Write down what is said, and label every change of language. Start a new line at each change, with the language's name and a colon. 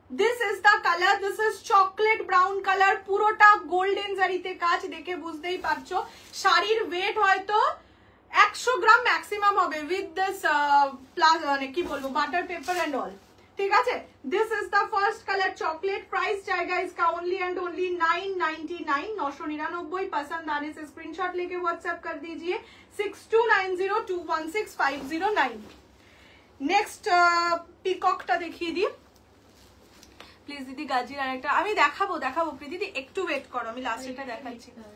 Bangla: This is the colour, this is chocolate brown colour, পুরোটা golden জারিতে কাজ, দেখে বুঝতেই পারছো। শাড়ির ওয়েট হয়তো 100 গ্রাম ম্যাক্সিমাম হবে উইথ দিস প্লাস মানে কি বলবো বাটার পেপার এন্ড অল, ঠিক আছে। This is the first colour chocolate, price
Hindi: जाएगा इसका ओनली एंड ओनली 999, 999। पसंद आने से स्क्रीनशॉट लेके व्हाट्सएप कर दीजिए 6290216509।
Bangla: নেক্সট পিককটা দেখিয়ে দিই প্লিজ দিদি, গাজির আরেকটা আমি দেখাবো প্রীতি, একটু ওয়েট করো, আমি লাস্টটা দেখাচ্ছি।